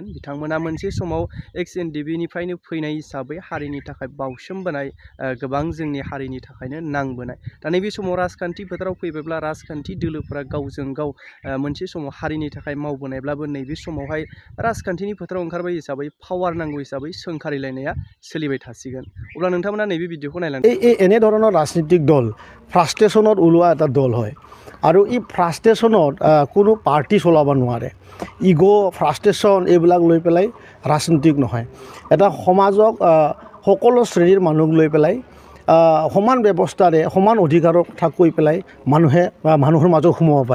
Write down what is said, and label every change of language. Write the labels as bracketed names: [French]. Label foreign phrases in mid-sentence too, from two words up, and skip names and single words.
[Bodo] बिथांमोना मोनसे समाव XNDBनिफ्रायनो फैनाय हिसाबै हारिनि थाखाय बावसोमबोनाय, गोबां जोंनि हारिनि थाखायनो नांबोनाय। दा नैबे समाव राजखान्थि फोथाराव फैबायब्ला राजखान्थि दोलोफोरा गावजों गाव मोनसे समाव हारिनि थाखाय मावबोनायब्लाबो नैबे समावहाय राजखान्थिनि फोथाराव ओंखारबाय हिसाबै पावार नांगौ हिसाबै सोंखारिलायनाया सोलिबाय थासिगोन। अब्ला नोंथांमोना नैबे भिडिअखौ नायलांदो। [Assamese] एने ধৰণৰ ৰাজনৈতিক দল ফ্ৰাষ্ট্ৰেশ্যনত ওলোৱা এটা দল হয় আৰু এই ফ্ৰাষ্ট্ৰেশ্যনত কোনো পাৰ্টি চলাব নোৱাৰে। ইগ' ফ্ৰাষ্ট্ৰেশ্যন এইবিলাক লৈ পেলাই ৰাজনীতিক নহয়। এটা সমাজক সকলো শ্ৰেণীৰ মানুহক লৈ পেলাই সমান ব্যৱস্থাৰে সমান অধিকাৰৰ কথা কৈ পেলাই মানুহে মানুহৰ মাজত সোমাব পাৰে।